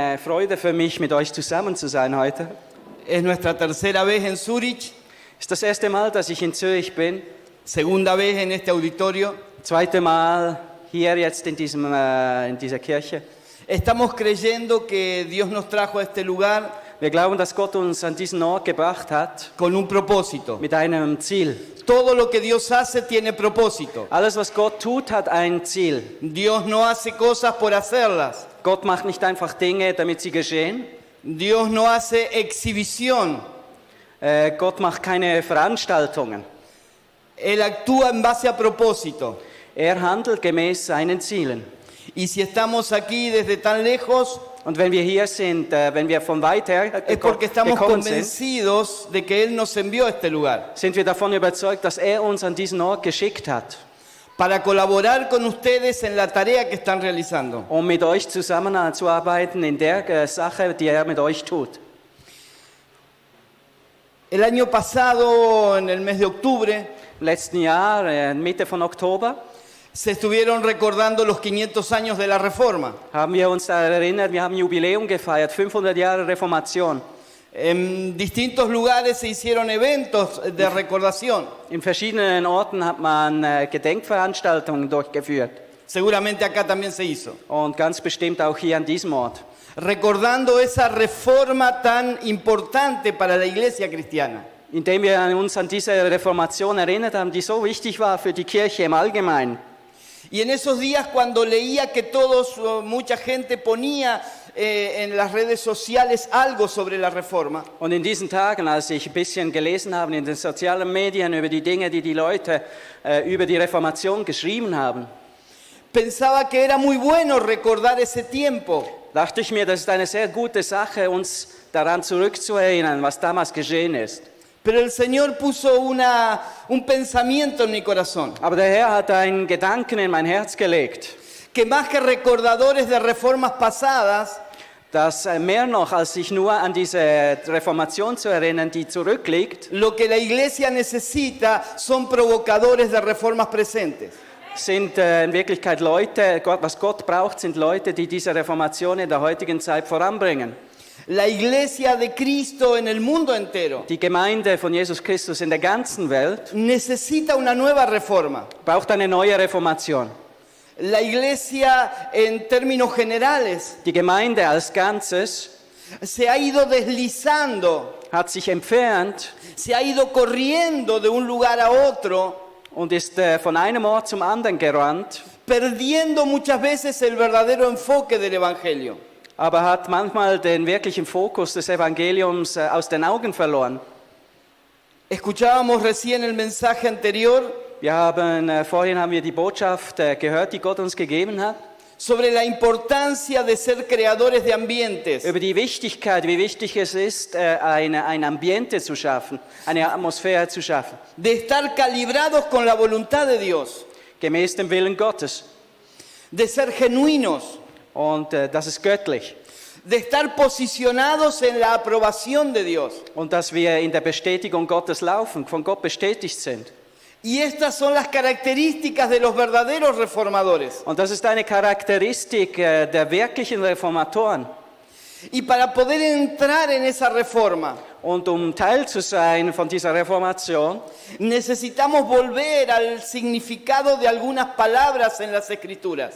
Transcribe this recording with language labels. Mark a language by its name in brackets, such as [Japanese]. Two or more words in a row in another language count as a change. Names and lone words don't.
[German] eine Freude für mich, mit euch zusammen zu sein heute. [Spanish] Es nuestra tercera vez en Zurich, [German] Ist das erste Mal, dass ich in Zürich bin. [Spanish] segunda vez en este auditorio. [German] Zweite Mal hier jetzt in dieser Kirche. [Spanish] Estamos creyendo que Dios nos trajo a este lugar [German] Wir glauben, dass Gott uns an diesen Ort gebracht hat [Spanish] con un propósito. [German] mit einem Ziel. [Spanish] Todo lo que Dios hace tiene propósito. [German] Alles, was Gott tut, hat ein Ziel. [Spanish] Dios no hace cosas por hacerlas. [German] Gott macht nicht einfach Dinge, damit sie geschehen. [Spanish] Dios no hace exhibición. [German] Gott macht keine Veranstaltungen. [Spanish] Él actúa en base a propósito. [German] Er handelt gemäß seinen Zielen. [Spanish] Y si estamos aquí desde tan lejos, [German] Und wenn wir hier sind, wenn wir von weit her [Spanish] es porque estamos [German] gekommen sind, [Spanish] convencidos de que Él nos envió a este lugar [German] sind wir davon überzeugt, dass er uns an diesen Ort geschickt hat, [Spanish] para colaborar con ustedes en la tarea que están realizando. [German] um mit euch zusammenzuarbeiten in der Sache, die er mit euch tut. [Spanish] El año pasado, en el mes de octubre, [German] Im letzten Jahr, Mitte von Oktober, [Spanish] se estuvieron recordando los 500 años de la Reforma. [German] haben wir uns daran erinnert, wir haben Jubiläum gefeiert, 500 Jahre Reformation. [Spanish] En distintos lugares se hicieron eventos de recordación. [German] In verschiedenen Orten hat man Gedenkveranstaltungen durchgeführt [Spanish] Seguramente acá también se hizo. [German] und ganz bestimmt auch hier an diesem Ort. [Spanish] Recordando esa reforma tan importante para la iglesia cristiana. [German] Indem wir uns an diese Reformation erinnert haben, die so wichtig war für die Kirche im Allgemeinen. [Spanish] Y en esos días cuando leía que mucha gente ponía en las redes sociales algo sobre la reforma, [German] Und in diesen Tagen, als ich ein bisschen gelesen habe in den sozialen Medien über die Dinge, die die Leute über die Reformation geschrieben haben, [Spanish] pensaba que era muy bueno recordar ese tiempo, [German] dachte ich mir, das ist eine sehr gute Sache, uns daran zurückzuerinnern, was damals geschehen ist. [Spanish] pero el Señor puso un pensamiento en mi corazón, [German] Aber der Herr hat einen Gedanken in mein Herz gelegt, [Spanish] que más que recordadores de reformas pasadas, [German] dass mehr noch, als sich nur an diese Reformation zu erinnern, die zurückliegt, [Spanish] lo que la iglesia necesita son provocadores de reformas presentes. [German] sind in Wirklichkeit Leute, was Gott braucht, sind Leute, die diese Reformation in der heutigen Zeit voranbringen. [Spanish] La iglesia de Cristo en el mundo entero [German] Die Gemeinde von Jesus Christus in der ganzen Welt [Spanish] necesita una nueva reforma. [German] braucht eine neue Reformation. [Spanish] La iglesia en términos generales [German] Die Gemeinde als Ganzes [Spanish] se ha ido deslizando, [German] hat sich entfernt [Spanish] se ha ido corriendo de un lugar a otro, [German] und ist von einem Ort zum anderen gerannt, [Spanish] perdiendo muchas veces el verdadero enfoque del Evangelio. [German] aber hat manchmal den wirklichen Fokus des Evangeliums aus den Augen verloren. [Spanish] Escuchábamos recién el mensaje anterior [German] Vorhin haben wir die Botschaft gehört, die Gott uns gegeben hat, [Spanish] sobre la importancia de ser creadores de ambientes, [German] über die Wichtigkeit, wie wichtig es ist, ein Ambiente zu schaffen, eine Atmosphäre zu schaffen, [Spanish] de estar calibrados con la voluntad de Dios, [German] gemäß dem Willen Gottes. [Spanish] de ser genuinos, [German] Und das ist göttlich. [Spanish] de estar posicionados en la aprobación de Dios. [German] Und dass wir in der Bestätigung Gottes laufen, von Gott bestätigt sind. [Spanish] Y estas son las características de los verdaderos reformadores. [German] Und das ist eine Charakteristik der wirklichen Reformatoren. [Spanish] Y para poder entrar en esa reforma, [German] Und um Teil zu sein von dieser Reformation, [Spanish] necesitamos volver al significado de algunas palabras en las Escrituras.